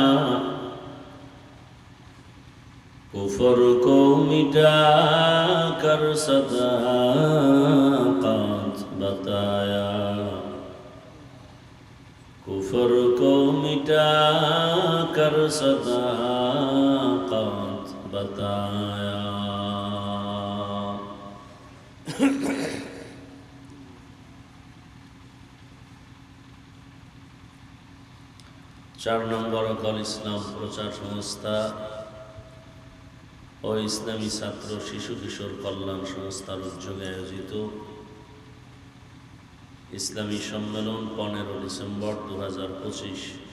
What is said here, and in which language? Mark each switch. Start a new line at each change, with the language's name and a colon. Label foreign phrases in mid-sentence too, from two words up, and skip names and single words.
Urdu: کفر کو مٹا کر صداقت بتایا کفر کو مٹا کر صداقت بتایا
Bangla: চার নম্বর অকাল ইসলাম প্রচার সংস্থা ও ইসলামী ছাত্র শিশু কিশোর কল্যাণ সংস্থার উদ্যোগে আয়োজিত ইসলামী সম্মেলন 15 ডিসেম্বর 2025